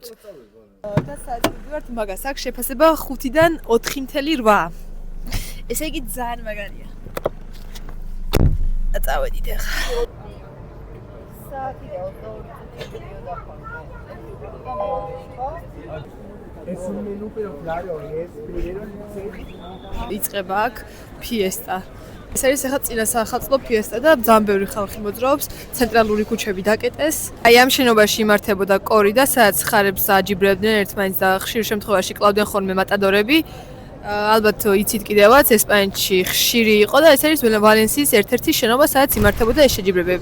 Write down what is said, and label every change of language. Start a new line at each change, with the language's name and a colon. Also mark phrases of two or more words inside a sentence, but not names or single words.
Georgian: და სადაც მივდივართ მაგას აქ შეფასება 5-დან 4.8. ესე იგი ძალიან მაგარია. წავედით ახლა.
Spanish: Es un menú, pero claro, es primero
Georgian: იწყება აქ ფიესტა. ეს არის ახლა წინა სახელმწიფო ფიესტა და ძალიან ბევრი ხალხი მოძრაობს, ცენტრალური ქუჩები დაკეტეს. აი ამ შენობაში იმართებოდა კორი და სადაც ხარებს აჯიბრებდნენ ერთმანეთს და ხშირ შემთხვევაში კლავდნენ ხოლმე მატადორები. ალბათ იცით კიდევაც ესპანეთში ხშირი იყო და ეს არის ვალენსიის ერთ-ერთი შენობა, სადაც იმართებოდა ეს შეჯიბრებები.